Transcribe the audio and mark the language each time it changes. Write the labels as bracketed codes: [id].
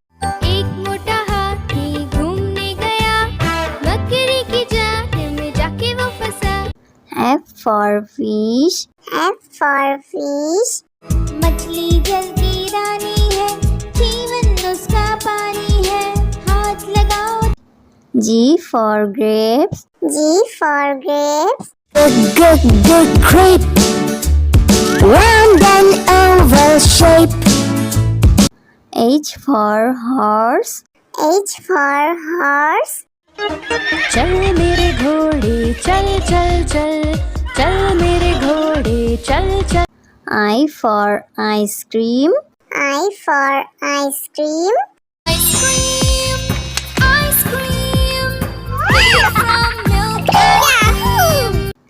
[hi] एक मोटा हाथी घूमने गया, बकरी की जाल में जाके वो फंसा। [en] F for fish. F for fish. [hi] मछली जल की रानी है, जीवन उसका पानी है, हाथ लगाओ। [en] G for grapes. G for grapes. Good grape, round and oval shape. H for horse. H for horse. [hi] चल मेरे घोड़े चल चल चल, चल मेरे घोड़े चल चल। [en] I for ice cream. I for ice cream. Ice cream, ice cream, made from milk and cream.